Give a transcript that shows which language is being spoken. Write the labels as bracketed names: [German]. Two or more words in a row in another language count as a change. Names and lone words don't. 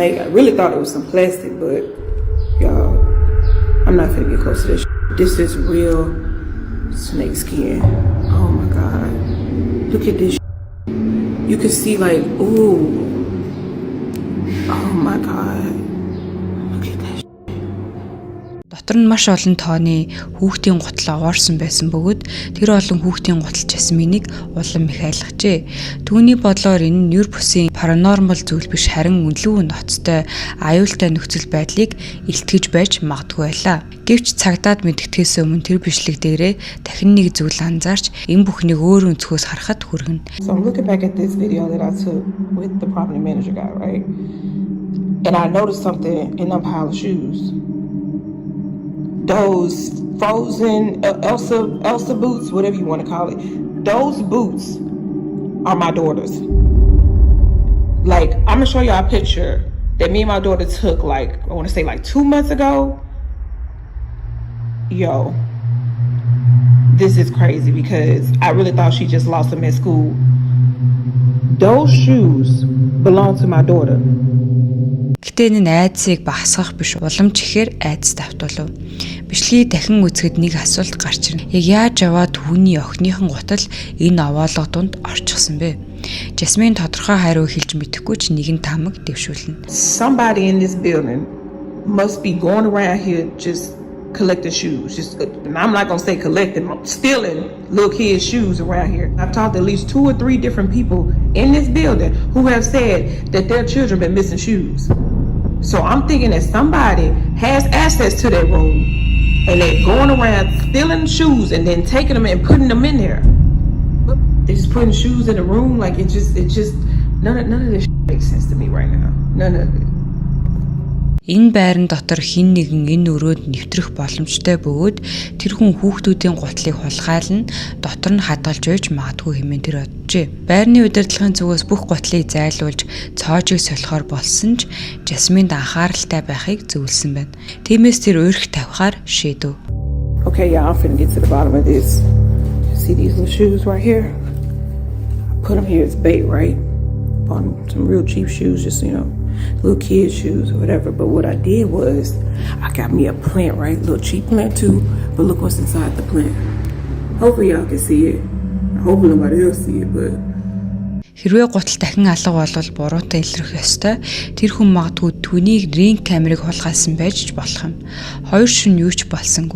[English] I really thought it was some plastic, but y'all, I'm not gonna get close to this. This is real snake skin. Oh my God! Look at this. You can see like, ooh. Oh my God. Look at that. [Mongolian] Дотор нь маш олон тооны хүүхдийн гутал овоорсон байсан бөгөөд тэр олон хүүхдийн гутал Жасминийг улам их айлгажээ. Түүний бодлоор энэ нэр бүсийн паранормал зүйл биш харин үнэлүү ноцтой аюултай нөхцөл байдлыг илтгэж байж магадгүй байлаа. Гэвч цагдаад мэдгэдгээс өмнө тэр бичлэг дээрээ дахин нэг зүйл анзаарч энэ бүхнийг өөр өнцгөөс харахад хүргэнэ. [English] So I'm looking back at this video that I took with the property manager guy, right? And I noticed something in them pile of shoes. Those frozen Elsa boots, whatever you want to call it. Those boots are my daughter's. Like, I'm gonna show y'all a picture that me and my daughter took, like, I want to say like 2 months ago. Yo, this is crazy because I really thought she just lost them at school. Those shoes belong to my daughter. [Mongolian] Гэтэ энэ нь айдсыг багасгах биш, уламж ихээр айдас давтуулав. Бичлэгийг дахин үзэхэд нэг асуулт гарч ирнэ. Яг яаж аваад түүний охиныхон гутал энэ овоолго дунд орчихсон бэ? Жасмин тодорхой хариу хэлж мэдэхгүй ч нэгэн тамаг дэвшүүлнэ. [English] Somebody in this building must be going around here just collecting shoes. And I'm not gonna say collecting, stealing little kids' shoes around here. I've talked to at least 2 or 3 different people in this building who have said that their children been missing shoes. So I'm thinking that somebody has access to that room and they're going around stealing shoes and then taking them and putting them in there. They're just putting shoes in the room. Like it just none of this makes sense to me right now. None of it. [Mongolian] Энэ байран дотор хэн нэгэн энэ өрөөнд нэвтрэх боломжтой бөгөөд тэр хүн хүүхдүүдийн гутлыг хулгайлна, дотор нь хадгалж байж магадгүй хэмээн тэр боджээ. Байрны удирдлагын зүгээс бүх гутлыг зайлуулж цоожийг солихоор болсон ч Жасминд анхааралтай байхыг зөвлөсөн байна. Тиймээс тэр уурх тавихаар шийдэв. [English] Okay, y'all, I'm finna get to the bottom of this. See these little shoes right here? I put them here as bait, right? Bought some real cheap shoes, just, little kid shoes or whatever. But what I did was I got me a plant, right? Little cheap plant too. But look what's inside the plant. Hopefully y'all can see it. Hopefully nobody else see it, but [Mongolian] Хэрвээ гутал дахин алга болвол буруутай илрэх ёстой. Тэр хүн магадгүй түүнийг [English] ring camera [Mongolian] хулгайлсан байж ч болох юм. 2 шөнө юу ч болсонгүй.